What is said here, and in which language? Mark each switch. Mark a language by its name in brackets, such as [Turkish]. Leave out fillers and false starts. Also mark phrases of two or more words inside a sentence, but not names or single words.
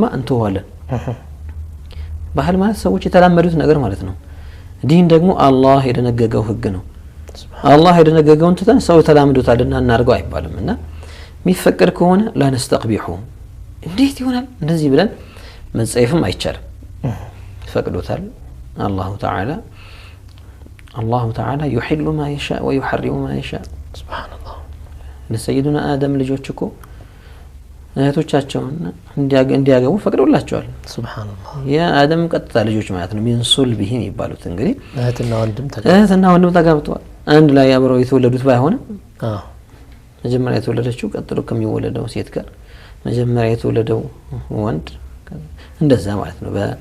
[Amharic] እንተዋለን ባህል ማለት ሰዎች የተላመዱት ነገር ማለት ነው ዲን ደግሞ አላህ የደነገገው ህግ ነው አላህ የደነገገውን ተተን ሰው ተላምዶታልና እናርገው አይባልምና የሚፈቀድ ከሆነ ላንስተቅቢሁ እንዴት ይሆናል እንደዚህ ብለን መጽይፍም አይቻልም ፈቅዶታል [Arabic] الله تعالى يحل ما يشاء ويحرم ما يشاء سبحان الله [Amharic] ለሰይዱና አደም ልጆችኮ እህቶቻቸውን እንዲያገቡ ፈቅዶላቸዋል [Arabic] سبحان الله [Amharic] የአደም ቀጥታ ልጆች ማለት ነው [Arabic] من صلبه [Amharic] ይባሉት እንግዲህ እህትና ወንድም ተጋብተዋል አንድ ላይ አብረው የተወለዱት ባይሆንም መጀመሪያ የተወለደችው ቀጥሎ ከሚወለደው ሴት ጋር መጀመሪያ የተወለደው ወንድ እንደዛ ማለት ነው